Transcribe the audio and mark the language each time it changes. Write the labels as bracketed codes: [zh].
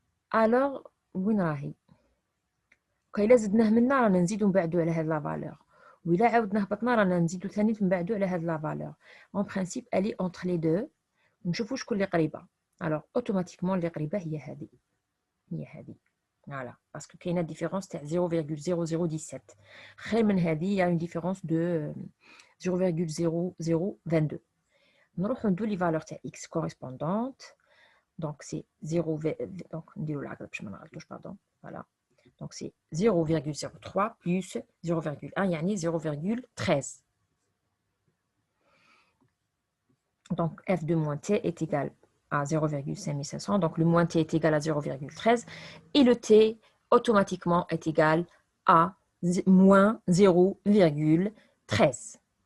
[fr] alors, [ar] وين راهي؟ كاين زدناه منا رانا نزيدو نبعدو على هاد لا فالور. وإلا عاودنا هبطنا رانا نزيدو ثاني نبعدو على هاد لا فالور. [fr] en principe elle est entre les deux. [ar] نشوفوا شكون اللي قريبه. [fr] alors automatiquement [ar] اللي قريبه هي هذه. [fr] voilà parce que [ar] كاينه [fr] différence تاع 0,0017 [ar] خير من هذه. [fr] il y a une différence de 0,0022. [ar] نروحو ندو لي فالور تاع x correspondante. [fr] donc c'est 0 donc [ar] نديرو العقرب باش ما نغلطوش [fr] pardon. voilà donc c'est 0,03 plus 0,1 يعني 0,13. donc f de moins t est égal à 0,5500. donc le moins t est égal à 0,13 et le t automatiquement est égal à moins 0,13.